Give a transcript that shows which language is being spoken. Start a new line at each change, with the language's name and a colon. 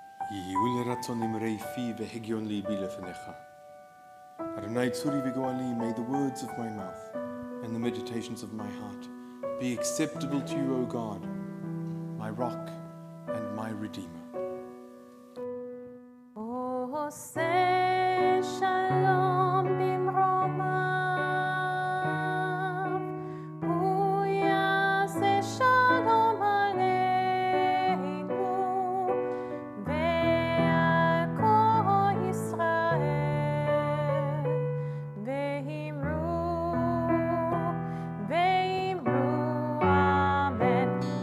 Hebrew: יהי לרצון אמרי פי והגיון ליבי לפניך. Adonai tzuri v'goali,
English: may the words of my mouth and the meditations of my heart be acceptable to you, O God, my rock and my redeemer.
Hebrew: עושה שלום במרומיו, הוא יעשה שלום עלינו ועל כל ישראל, ואמרו אמן.